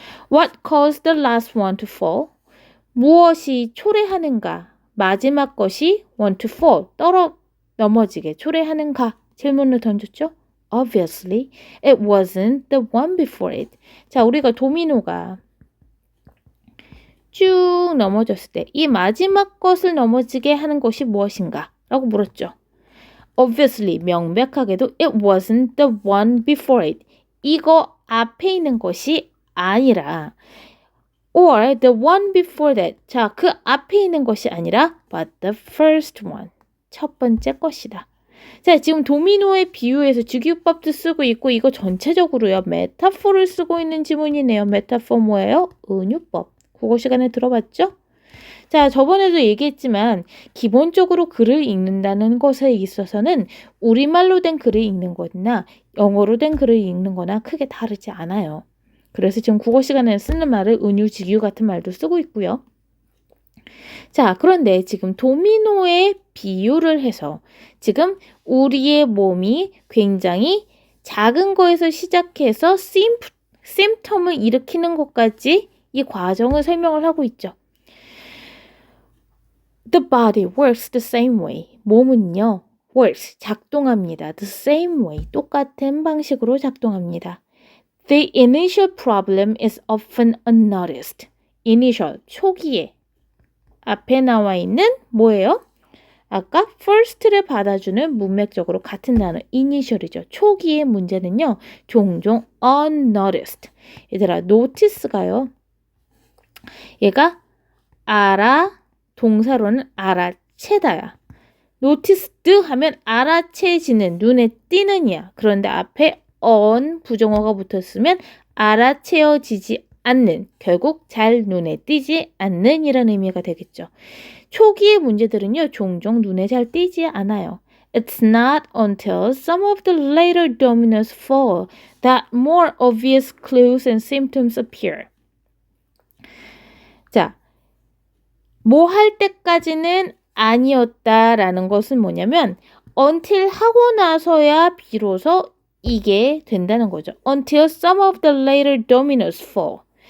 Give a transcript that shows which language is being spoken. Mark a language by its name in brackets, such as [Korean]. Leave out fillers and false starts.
[English] What caused the last one to fall? [Korean] 무엇이 초래하는가? 마지막 것이 [English] want to fall, [Korean] 넘어지게 초래하는가? 질문을 던졌죠. [English] Obviously, it wasn't the one before it. [Korean] 자, 우리가 도미노가 쭉 넘어졌을 때 이 마지막 것을 넘어지게 하는 것이 무엇인가? 라고 물었죠. [English] Obviously, [Korean] 명백하게도 [English] it wasn't the one before it. [Korean] 이거 앞에 있는 것이 아니라 [English] or the one before that. [Korean] 자, 그 앞에 있는 것이 아니라 [English] but the first one. [Korean] 첫 번째 것이다. 자, 지금 도미노의 비유에서 주기법도 쓰고 있고 이거 전체적으로요. 메타포를 쓰고 있는 지문이네요. 메타포 뭐예요? 은유법. 국어 시간에 들어봤죠? 자, 저번에도 얘기했지만 기본적으로 글을 읽는다는 것에 있어서는 우리말로 된 글을 읽는 거나 영어로 된 글을 읽는 거나 크게 다르지 않아요. 그래서 지금 국어 시간에 쓰는 말을 은유, 직유 같은 말도 쓰고 있고요. 자, 그런데 지금 도미노의 비유를 해서 지금 우리의 몸이 굉장히 작은 거에서 시작해서 심텀을 일으키는 것까지 이 과정을 설명을 하고 있죠. [English] The body works the same way. [Korean] 몸은요, works, 작동합니다. The same way, 똑같은 방식으로 작동합니다. [English] The initial problem is often unnoticed. [Korean] Initial, 초기에. 앞에 나와 있는 뭐예요? 아까 first를 받아주는 문맥적으로 같은 단어 initial이죠. 초기의 문제는요. 종종 unnoticed. 얘들아 notice가요. 얘가 동사로는 알아채다야. noticed 하면 알아채지는, 눈에 띄는이야. 그런데 앞에 부정어가 붙었으면 알아채어지지 않는, 결국 잘 눈에 띄지 않는 이라는 의미가 되겠죠. 초기의 문제들은요, 종종 눈에 잘 띄지 않아요. [English] It's not until some of the later dominoes fall that more obvious clues and symptoms appear. [Korean] 자, 뭐 할 때까지는 아니었다라는 것은 뭐냐면 until 하고 나서야 비로소 이게 된다는 거죠. [English] Until some of the later dominoes fall.